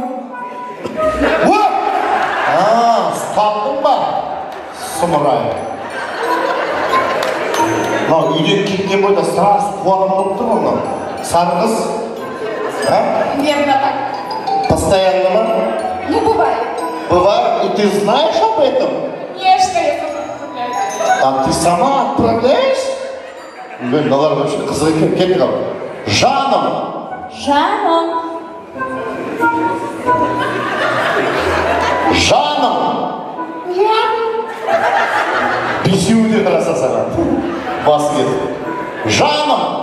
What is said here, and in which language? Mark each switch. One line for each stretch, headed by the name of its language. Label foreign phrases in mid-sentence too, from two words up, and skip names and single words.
Kazakh: Ұстандың ба? Сұмырай. Мынау үйден кеткен бойда сразу қуаным болып тұр ғой. Сары қыз.
Russian: Примерно так.
Kazakh: Постоянно ма?
Russian: Ну, бывает. Бывает. И ты знаешь об этом? Конечно, я сама отправляю. А ты сама отправляешь? Блин, да ладно, вообще
Kazakh: қызығы екен, кет қал. Жаным. Жаным. Жаным. Жаным. Бесеуде қараса саған. Бас кет. Жаным.